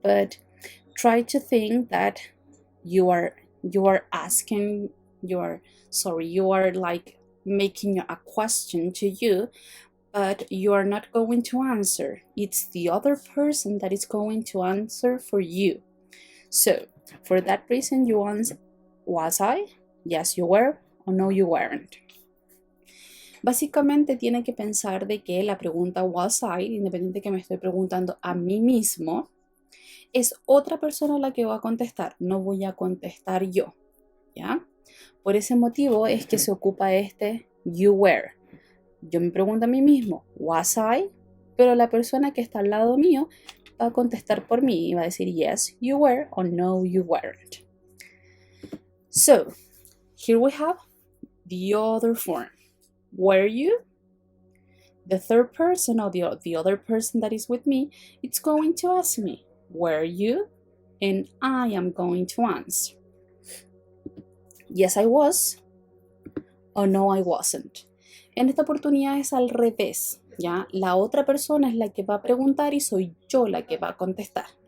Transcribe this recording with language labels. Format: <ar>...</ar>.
<en>But try to think that you are like making a question to you, but you are not going to answer. It's the other person that is going to answer for you. So for that reason you answer, was I? Yes, you were, or no, you weren't.</en> <es>Básicamente tiene que pensar de que la pregunta</es> <en>was I,</en> <es>independiente que me estoy preguntando a mí mismo, es otra persona la que va a contestar, no voy a contestar yo, ¿ya? Por ese motivo es que se ocupa este</es> <en>you were.</en> <es>Yo me pregunto a mí mismo,</es> <en>was I?</en> <es>Pero la persona que está al lado mío va a contestar por mí y va a decir</es> <en>yes, you were, or no, you weren't. So, here we have the other form. Were you? The third person, or the other person that is with me, it's going to ask me, were you? And I am going to answer, yes, I was, or no, I wasn't.</en> <es>En esta oportunidad es al revés, ¿ya? La otra persona es la que va a preguntar y soy yo la que va a contestar.</es>